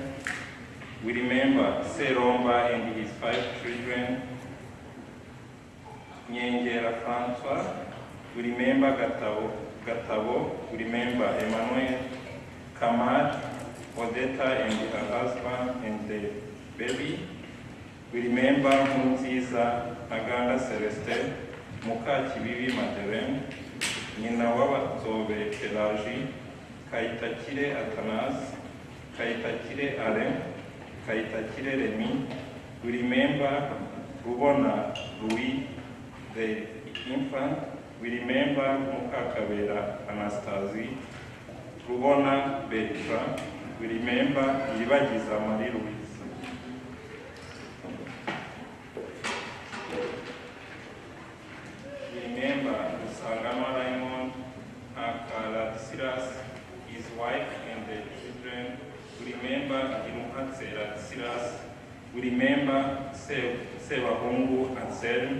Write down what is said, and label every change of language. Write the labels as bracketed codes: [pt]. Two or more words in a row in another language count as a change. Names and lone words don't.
[en] We remember Seromba and his 5 children, Nyengera Francois. We remember Gatabo. We remember Emmanuel, Kamad, Odetta and her husband and the baby. We remember Munziza, Aganda Celeste, Mukakibibi Madeleine, Nyina Wabatsobe Pelagie, Kaitakire Atanas, Kaitakire Alain, Kaitakire Remy. We remember Rubona Louis, the infant. We remember Mukakabera Anastasie, Rubona Bertrand. We remember Iribagiza Marie Louise. Remember Usangama Raymond, Akala Silas, his wife and their children. We remember Imukatsera Silas. We remember Sebahungu Anselm.